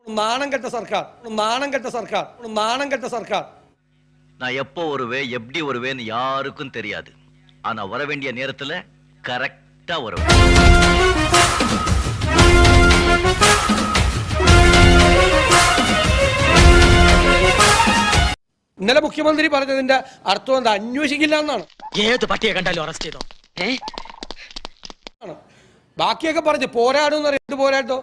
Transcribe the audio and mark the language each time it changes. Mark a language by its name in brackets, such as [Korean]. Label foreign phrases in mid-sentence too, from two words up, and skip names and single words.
[Malayalam] നാണം കെട്ട സർക്കാർ, നാണം കെട്ട സർക്കാർ, നാണം കെട്ട സർക്കാർ. [Tamil] நான் எப்போ வருவேன் எப்படி வருவேன்னு யாருக்கும் தெரியாது. ஆனா வர வேண்டிய நேரத்துல கரெக்டா வருவேன். [Malayalam] ഇന്നലെ മുഖ്യമന്ത്രി പറഞ്ഞതിന്റെ അർത്ഥം എന്താ? അന്വേഷിക്കില്ല എന്നാണ്. ഏത് പട്ടിയെ കണ്ടാലും അറസ്റ്റ് ചെയ്തോ? ബാക്കിയൊക്കെ പറഞ്ഞു പോരാടും. എന്ത് പോരാട്ടോ?